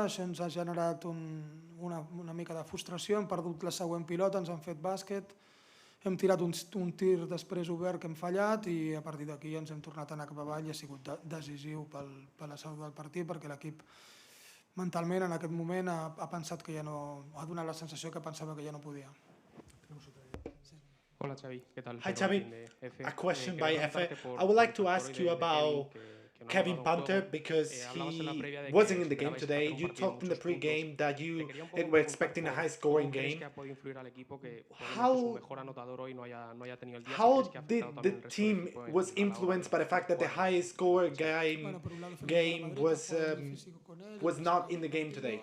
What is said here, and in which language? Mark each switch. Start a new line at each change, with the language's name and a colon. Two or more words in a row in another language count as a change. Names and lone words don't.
Catalan: Això ens ha generat una mica de frustració, hem perdut la següent pilota, ens han fet bàsquet, hem tirat un tir després obert que hem fallat i a partir d'aquí ens hem tornat a anar cap avall i ha sigut decisiu per la salut del partit perquè l'equip mentalment en aquest moment ha pensat que ja no, ha donat la sensació que pensava que ja no podia.
Spanish: Hola Xavi, ¿qué tal?
English: Hi Xavi, a question by Efe. I would like to ask you about Kevin Punter because he wasn't in the game today. You talked in the pre-game that you were expecting a high-scoring game. How did the team was influenced by the fact that the highest-scorer game was not in the game today?